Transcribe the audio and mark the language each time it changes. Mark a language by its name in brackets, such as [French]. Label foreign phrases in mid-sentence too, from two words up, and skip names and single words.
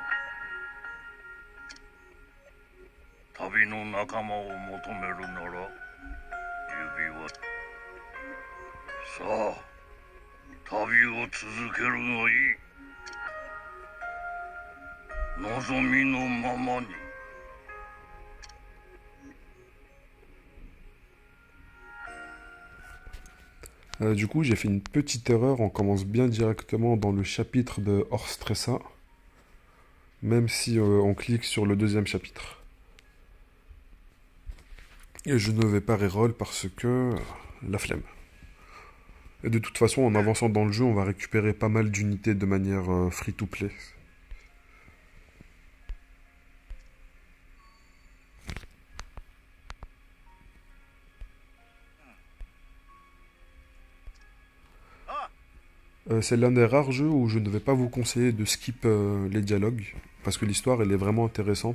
[Japanese] 旅の仲間を求めるなら指輪。さあ、旅を続けるがいい。望みのままに。 [French] Du coup, j'ai fait une petite erreur. On commence bien directement dans le chapitre de Orstressa, même si on clique sur le deuxième chapitre. Et je ne vais pas reroll parce que la flemme. Et de toute façon, en avançant dans le jeu, on va récupérer pas mal d'unités de manière free-to-play. C'est l'un des rares jeux où je ne vais pas vous conseiller de skip les dialogues, parce que l'histoire elle est vraiment intéressante.